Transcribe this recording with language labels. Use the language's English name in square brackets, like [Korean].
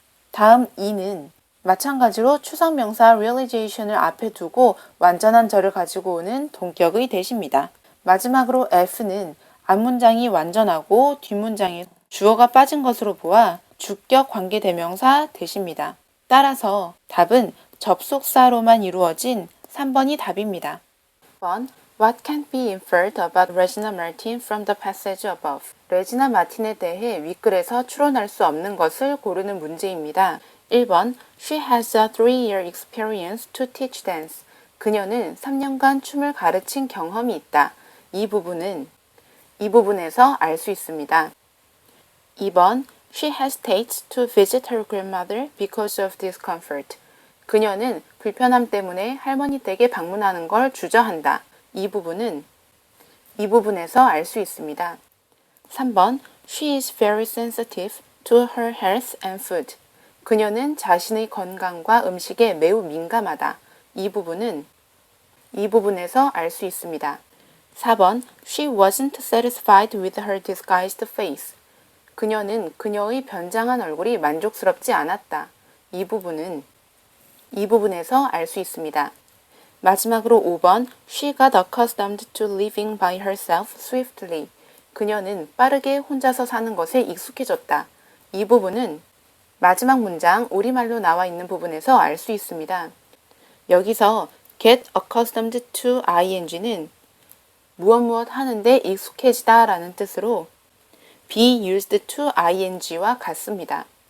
[Korean] 다음 E는 마찬가지로 추상명사 realization을 앞에 두고 완전한 절을 가지고 오는 동격의 that입니다. 마지막으로 F는 앞문장이 완전하고 뒷문장에 주어가 빠진 것으로 보아 주격 관계대명사 that입니다. 따라서 답은 접속사로만 이루어진 3번이 답입니다. [English] 1번 What can be inferred about Regina Martin from the passage above? [Korean] 레지나 마틴에 대해 윗글에서 추론할 수 없는 것을 고르는 문제입니다. [English] 1번 She has a 3-year experience to teach dance. [Korean] 그녀는 3년간 춤을 가르친 경험이 있다. 이 부분에서 알 수 있습니다. [English] 2번 She hesitates to visit her grandmother because of discomfort. [Korean] 그녀는 불편함 때문에 할머니 댁에 방문하는 걸 주저한다. 이 부분에서 알 수 있습니다. [English] 3번 She is very sensitive to her health and food. [Korean] 그녀는 자신의 건강과 음식에 매우 민감하다. 이 부분에서 알 수 있습니다. [English] 4번 She wasn't satisfied with her disguised face. [Korean] 그녀는 그녀의 변장한 얼굴이 만족스럽지 않았다. 이 부분에서 알 수 있습니다. 마지막으로 5번 [English] She got accustomed to living by herself swiftly. [Korean] 그녀는 빠르게 혼자서 사는 것에 익숙해졌다. 이 부분은 마지막 문장 우리말로 나와 있는 부분에서 알 수 있습니다. 여기서 [English] get accustomed to ing [Korean] 는 무엇 하는데 익숙해지다 라는 뜻으로 [English] be used to ing [Korean] 와 같습니다.